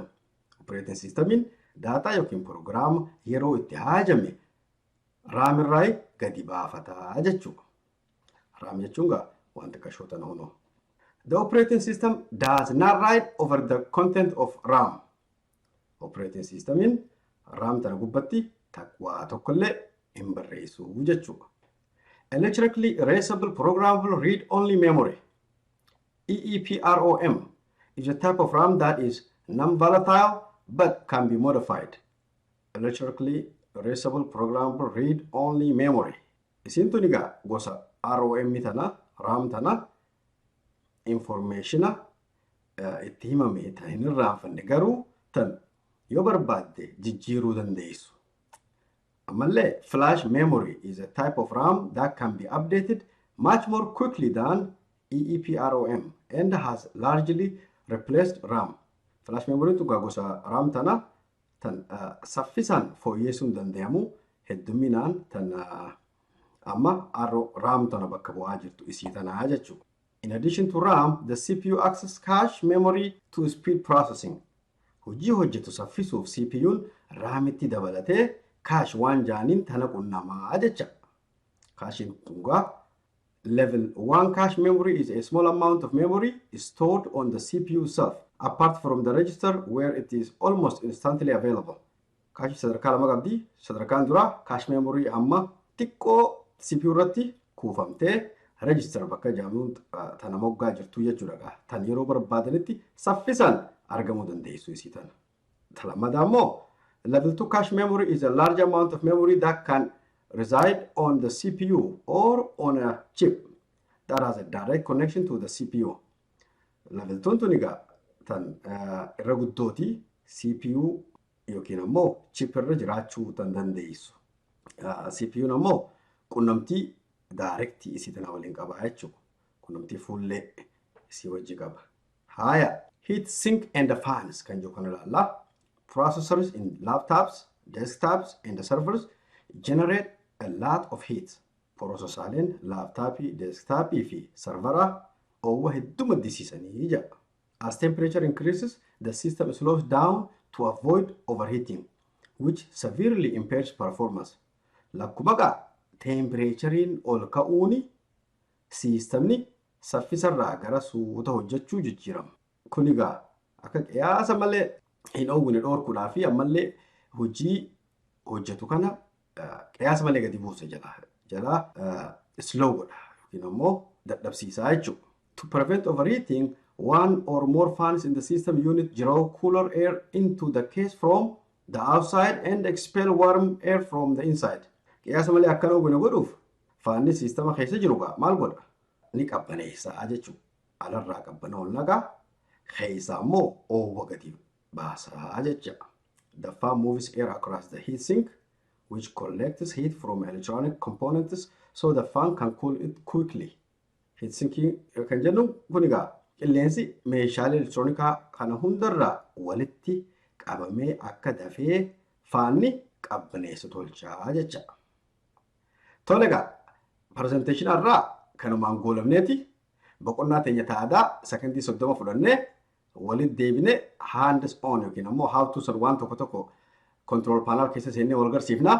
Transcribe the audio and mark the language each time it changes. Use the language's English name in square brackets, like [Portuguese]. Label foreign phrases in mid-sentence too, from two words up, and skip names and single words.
[English] Operating system [Oromo] in data yookiin program yeroo itti haajame RAM irraa gadi baafataa jechuudha. RAM jechuun wanta qashootan hono. [English] The operating system does not write over the content of RAM. Operating system [Oromo] in RAM tana gubbatti waa tokkollee hin barreessu jechuudha. [English] Electrically erasable programmable read-only memory. EEPROM is a type of RAM that is non-volatile but can be modified. Electrically erasable programmable read-only memory. [Oromo] Isintu niga gosa ROM tana RAM tana informationa itti himame tan hin irraanfanne garuu tan yoo barbaadde jijjiiruu dandeessu. [English] Ammallee flash memory is a type of RAM that can be updated much more quickly than EEPROM and has largely replaced RAM. Flash memory [Oromo] tu gosa RAM tana tan saffisan fooyyeessuun danda'amu hedduminaan tan amma RAM tana bakka bu'aa jirtu isii tanaa jechuudha. [English] In addition to RAM, the CPU access cache memory to speed processing. [Oromo] Hojii hojjetu saffisuuf CPU'n RAMitti dabalatee cache waan jaaniin tana qunnamaa jecha. Cachein tungaa [English] level 1 cache memory is a small amount of memory stored on the CPU itself, apart from the register where it is almost instantly available. [Oromo] Cache sadarkaa lama qabdi. Sadarkaan dura [English] cache memory [Oromo] amma xiqqoo CPU irratti kuufamtee register bakka jaamuun tana moggaa jirtu jechuudha. Tan yeroo barbaadanitti saffisan argamuu dandeessu isii tana. Lammadaa immoo [English] level 2 cache memory is a large amount of memory that can reside on the CPU or on a chip that has a direct connection to the CPU. Level 2 [Oromo] tuniga tan irra guddooti CPU yookiin ammoo chip irra jiraachuu tan dandeessu. CPU ammoo qunnamtii directii isii tana waliin qaba jechuudha. Qunnamtii fuullee isii wajji qaba. Haya, [English] heat sink and the fans [Oromo] kan jiru kana ilaalla. [English] Processors in laptops, desktops, and the servers generate a lot of heat. [Oromo] Processaaleen laptopii, desktopii fi servera oowwa hedduu maddisiisanii jira. [English] As temperature increases, the system slows down to avoid overheating, which severely impairs performance. [Oromo] Lakkuma gaa temperaturein ol ka'uuni systemni saffisarraa gara suuta hojjechuu jijjiirama. Kun egaa akka qiyaasa malee hin oowwine dhoorkuudhaa fi ammallee hojii hojjetu kana qiyaasa malee gadi buusa jala slow godha yookiin ammoo dadhabsiisaa jechuudha. [English] To prevent overheating, one or more fans in the system unit draw cooler air into the case from the outside and expel warm air from the inside. [Oromo] Qiyaasa malee akkana oowwine godhuuf faanni sistema keessa jiru gaa maal godha? Ni qabbaneessaa jechuudha. Alarraa qabbana ol nagaa keessa ammoo oowwa gadi baasaa jecha. [English] The fan moves air across the heat sink, which collects heat from electronic components so the fan can cool it quickly. Heat sinking [Oromo] kan jennu kun egaa qilleensi meeshaalee elektiroonikaa kana hundarraa walitti qabamee akka dafee faanni qabbaneessu tolchaa jecha. Tole egaa presentation irraa kanumaan goolabneeti boqonnaa teenya ta'adaa sekondii 30 fudhannee walitti deebine [English] hands on [Oromo] yookiin ammoo [English] how to solve [Oromo] waan tokko tokko [English] control panel [Oromo] keessa seennee wal garsiifna.